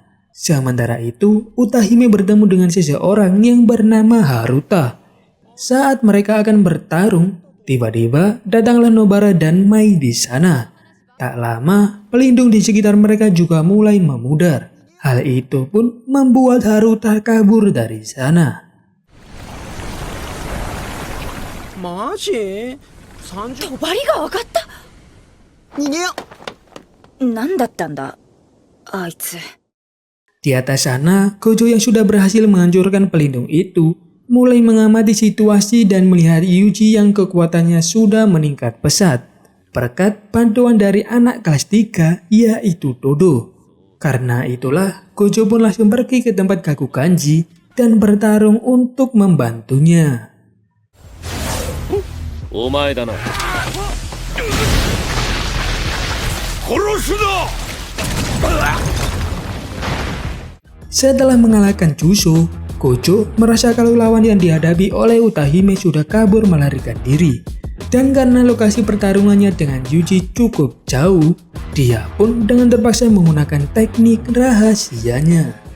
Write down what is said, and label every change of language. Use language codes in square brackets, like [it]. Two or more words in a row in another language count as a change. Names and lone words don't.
[id] Sementara itu, Utahime bertemu dengan seseorang yang bernama Haruta. Saat mereka akan bertarung, tiba-tiba datanglah Nobara dan Mai di sana. Tak lama, pelindung di sekitar mereka juga mulai memudar. Hal itu pun membuat Haruta kabur dari sana. [ja] マジ30 帳が分かった。逃げよ何だったんだあいつ。 [id] Di atas sana, Gojo yang sudah berhasil menghancurkan pelindung itu mulai mengamati situasi dan melihat Yuji yang kekuatannya sudah meningkat pesat berkat bantuan dari anak kelas 3 yaitu Todo. Karena itulah Gojo pun langsung pergi ke tempat Gaku Kanji dan bertarung untuk membantunya. [ja] お前だな。殺すな。 [id] Setelah mengalahkan Chuso, Gojo merasa kalau lawan yang dihadapi oleh Utahime sudah kabur melarikan diri. Dan karena lokasi pertarungannya dengan Yuji cukup jauh, dia pun dengan terpaksa menggunakan teknik rahasianya.